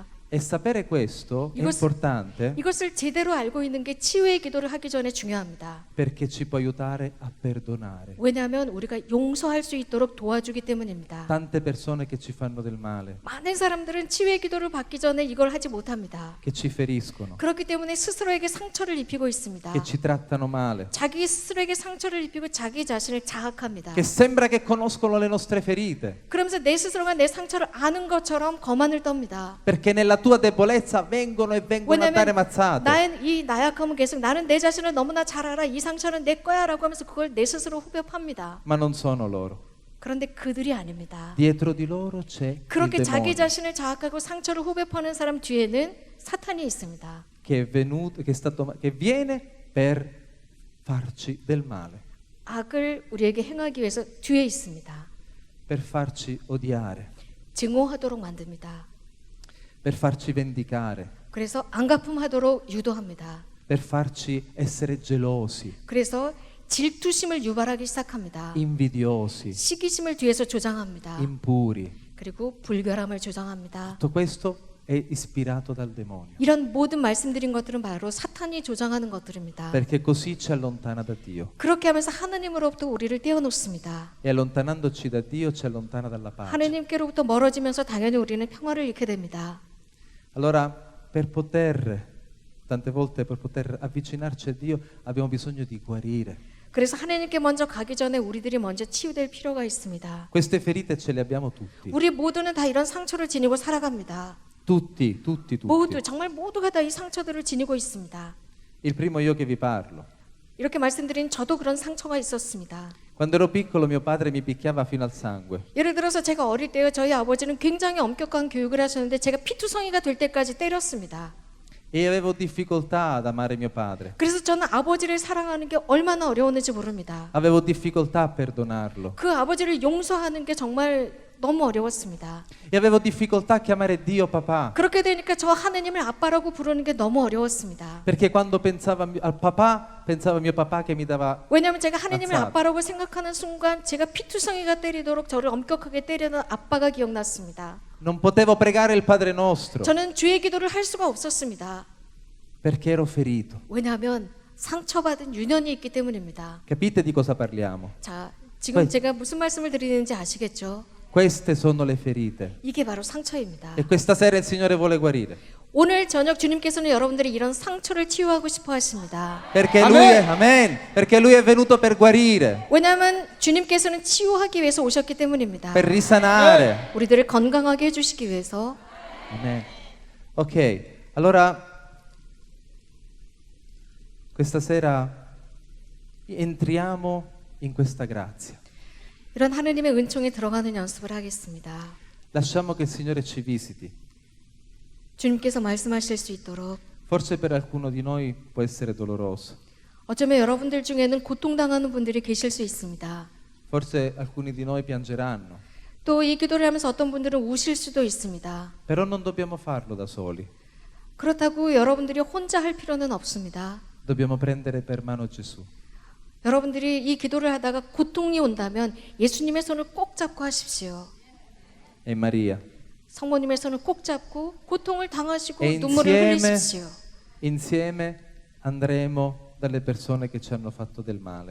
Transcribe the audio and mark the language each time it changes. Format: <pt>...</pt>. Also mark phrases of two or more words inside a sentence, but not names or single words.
<it>E sapere questo è</it> <ko>이것-</ko> <it>importante</it> <ko>이것을 제대로 알고 있는 게 치유의 기도를 하기 전에 중요합니다.</ko> <it>perché ci può aiutare a perdonare.</it> <ko>왜냐하면 우리가 용서할 수 있도록 도와주기 때문입니다.</ko> <it>Tante persone che ci fanno del male,</it> <ko>많은 사람들은 치유의 기도를 받기 전에 이걸 하지 못합니다.</ko> <it>che ci feriscono,</it> <ko>그렇기 때문에 스스로에게 상처를 입히고 있습니다.</ko> <it>che ci trattano male,</it> <ko>자기 스스로에게 상처를 입히고 자기 자신을 자학합니다.</ko> <it>che sembra che conoscono le nostre ferite,</it> <ko>그러면서 내 스스로가 내 상처를 아는 것처럼 거만을 떱니다.</ko> <it>perché nella tua debolezza vengono a dare</it> <ko>왜냐하면</ko> <it>mazzate.</it> <ko>나의 이 나약함은 계속 나는 내 자신을 너무나 잘 알아. 이 상처는 내 거야라고 하면서 그걸 내 스스로 후벼 팝니다.</ko> <it>Ma non sono loro.</it> <ko>그런데 그들이 아닙니다.</ko> <it>Dietro di loro c'è il</it> <ko>그렇게 자기</ko> <it>demonio</it> <ko>자신을 자학하고 상처를 후벼 파는 사람 뒤에는 사탄이 있습니다.</ko> <it>che è venuto, che viene per farci del male,</it> <ko>악을 우리에게 행하기 위해서 뒤에 있습니다.</ko> <it>per farci odiare,</it> <ko>증오하도록 만듭니다.</ko> <it>per farci vendicare,</it> <ko>그래서 안갚음하도록 유도합니다.</ko> <it>per farci essere gelosi,</it> <ko>그래서 질투심을 유발하기 시작합니다.</ko> <it>invidiosi,</it> <ko>시기심을 뒤에서 조장합니다.</ko> <it>impuri.</it> <ko>그리고 불결함을 조장합니다.</ko> <it>Tutto questo è ispirato dal demonio,</it> <ko>이런 모든 말씀드린 것들은 바로 사탄이 조장하는 것들입니다.</ko> <it>perché così ci allontana da Dio.</it> <ko>그렇게 하면서 하나님으로부터 우리를 떼어놓습니다.</ko> <it>E allontanandoci da Dio ci allontana dalla pace.</it> <ko>하나님께로부터 멀어지면서 당연히 우리는 평화를 잃게 됩니다.</ko> <it>Allora, tante volte per poter avvicinarci a Dio abbiamo bisogno di guarire.</it> <ko>그래서 하나님께 먼저 가기 전에 우리들이 먼저 치유될 필요가 있습니다.</ko> <it>Queste ferite ce le abbiamo tutti.</it> <ko>우리 모두는 다 이런 상처를 지니고 살아갑니다.</ko> <it>Tutti.</it> <ko>모두 정말 모두가 다 이 상처들을 지니고 있습니다.</ko> <it>Il primo io che vi parlo.</it> <ko>이렇게 말씀드린 저도 그런 상처가 있었습니다.</ko> <it>Quando ero piccolo mio padre mi picchiava fino al sangue.</it> <ko>예를 들어서 제가 어릴 때요 저희 아버지는 굉장히 엄격한 교육을 하셨는데 제가 피투성이가 될 때까지 때렸습니다.</ko> <it>E avevo difficoltà ad amare mio padre.</it> <ko>그래서 저는 아버지를 사랑하는 게 얼마나 어려웠는지 모릅니다.</ko> <it>Avevo difficoltà a perdonarlo.</it> <ko>그 아버지를 용서하는 게 정말 너무 어려웠습니다.</ko> <it>e avevo difficoltà a chiamare Dio papà,</it> <ko>그렇게 되니까 저 하느님을 아빠라고 부르는 게 너무 어려웠습니다.</ko> <it>perché quando pensavo al papà, pensavo a mio papà che mi dava.</it> <ko>왜냐하면 제가 하느님을 맞아. 아빠라고 생각하는 순간 제가 피투성이가 때리도록 저를 엄격하게 때리는 아빠가 기억났습니다.</ko> <it>Non potevo pregare il Padre Nostro</it> <ko>저는 주의 기도를 할 수가 없었습니다.</ko> <it>perché ero ferito.</it> <ko>왜냐하면 상처받은 유년이 있기 때문입니다.</ko> <it>Capite di cosa parliamo?</it> <ko>자, 지금 왜? 제가 무슨 말씀을 드리는지 아시겠죠?</ko> <it>Queste sono le ferite.</it> <ko>이게 바로 상처입니다.</ko> <it>E questa sera il Signore vuole guarire.</it> <ko>오늘 저녁 주님께서는 여러분들이 이런 상처를 치유하고 싶어 하십니다.</ko> <it>Perché Amen. Lui è, Amen, perché Lui è venuto per guarire,</it> <ko>왜냐하면 주님께서는 치유하기 위해서 오셨기 때문입니다.</ko> <it>per risanare.</it> <ko>우리들을 건강하게 해주시기 위해서.</ko> <it>Amen. Ok, allora questa sera entriamo in questa grazia.</it> <ko>이런 하느님의 은총에 들어가는 연습을 하겠습니다.</ko> <it>Lasciamo che il Signore ci visiti.</it> <ko>주님께서 말씀하실 수 있도록.</ko> <it>Forse per alcuno di noi può essere doloroso,</it> <ko>어쩌면 여러분들 중에는 고통당하는 분들이 계실 수 있습니다.</ko> <it>forse alcuni di noi piangeranno,</it> <ko>또 이 기도를 하면서 어떤 분들은 우실 수도 있습니다.</ko> <it>però non dobbiamo farlo da soli.</it> <ko>그렇다고 여러분들이 혼자 할 필요는 없습니다.</ko> <it>Dobbiamo prendere per mano Gesù.</it> <ko>여러분들이 이 기도를 하다가 고통이 온다면 예수님의 손을 꼭 잡고 하십시오.</ko> <it>E Maria.</it> <ko>성모님의 손을 꼭 잡고 고통을 당하시고</ko> <it>E</it> <ko>눈물을 흘리십시오.</ko> <it>insieme andremo dalle persone che ci hanno fatto del male.</it>